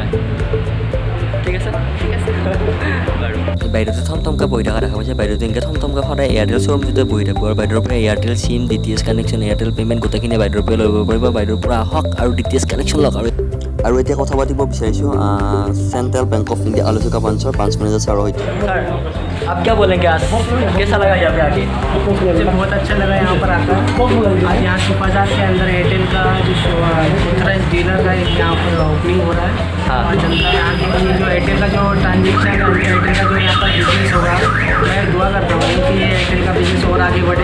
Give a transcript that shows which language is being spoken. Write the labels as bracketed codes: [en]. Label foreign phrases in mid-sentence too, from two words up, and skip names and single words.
[as] ঠিক আছে বাৰু। বাইদেউটো থমথমকৈ বহি থকা দেখা পাইছে। বাইদেউটো এনেকৈ থমথমকৈ সদায় এয়াৰটেল শ্ব'ৰুমটোতে বহি থাকিব আৰু বাইদেউৰ পৰা এয়াৰটেল চিম, [en] DTH connection, [as] এয়াৰটেল পে'মেণ্ট গোটেইখিনি বাইদেউৰ পৰা ল'ব পাৰিব। বাইদেউৰ পৰা আহক আৰু [en] DTH connection [as] লওক। আৰু এতিয়া কথা পাতিব বিচাৰিছোঁ [hi] सेंट्रल बैंक ऑफ इंडिया आलोचका पांच मैनेजर सर हो। सर आप क्या बोलेंगे आज, कैसा लगा यहाँ पे आके? मुझे बहुत अच्छा लगा यहाँ पर आकर। आज यहाँ चिपाझार के अंदर एयरटेल का जो [en] authorized dealer [hi] का यहाँ पर ओपनिंग हो रहा है। और जनता यहाँ के लिए जो एयरटेल का जो ट्रांजेक्शन है, एयरटेल का जो यहाँ पर बिजनेस हो रहा है, मैं दुआ करता हूँ कि ये एयरटेल का बिजनेस और आगे बढ़े।